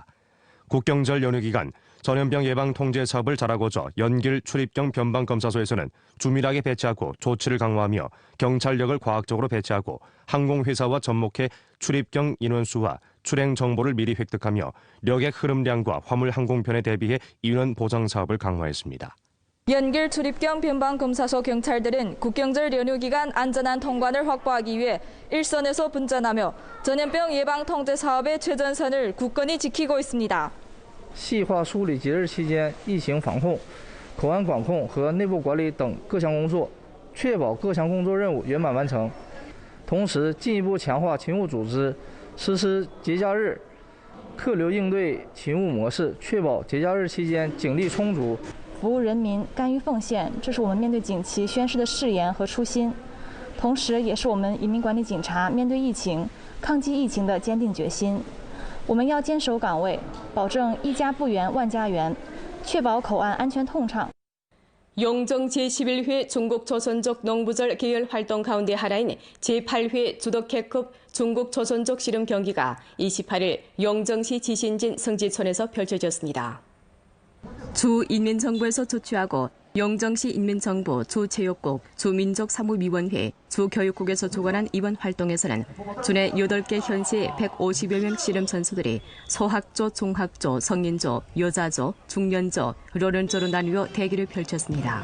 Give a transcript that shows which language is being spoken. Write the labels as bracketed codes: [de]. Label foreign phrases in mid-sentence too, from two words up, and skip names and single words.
[ko] 국경절 연휴 기간 전염병 예방 통제 사업을 잘하고자 연길 출입경 변방검사소에서는 주밀하게 배치하고 조치를 강화하며 경찰력을 과학적으로 배치하고 항공회사와 접목해 출입경 인원수와 출행 정보를 미리 획득하며 여객 흐름량과 화물 항공편에 대비해 인원 보장 사업을 강화했습니다. 연길 출입경 변방검사소 경찰들은 국경절 연휴 기간 안전한 통관을 확보하기 위해 일선에서 분전하며 전염병 예방 통제 사업의 최전선을 굳건히 지키고 있습니다. [zh] 细化梳理节日期间疫情防控、口岸管控和内部管理等各项工作，确保各项工作任务圆满完成。同时，进一步强化勤务组织，实施节假日客流应对勤务模式，确保节假日期间警力充足，服务人民，甘于奉献，这是我们面对景旗宣誓的誓言和初心，同时也是我们移民管理警察面对疫情、抗击疫情的坚定决心。我们要坚守岗位，保证一家不圆万家圆，确保口岸安全通畅。 [ko] 영정 제11회 중국조선족 농부절 계열 활동 가운데 하나인 제8회 주덕회컵 중국조선족 씨름 경기가 28일 영정시 지신진 성지촌에서 펼쳐졌습니다. 주인민정부에서 조치하고 영정시 인민정부, 주체육국, 주민족사무위원회, 주교육국에서 주관한 이번 활동에서는 주내 8개 현시의 150여 명 씨름 선수들이 소학조, 중학조, 성인조, 여자조, 중년조, 롤런조로 나누어 대결을 펼쳤습니다.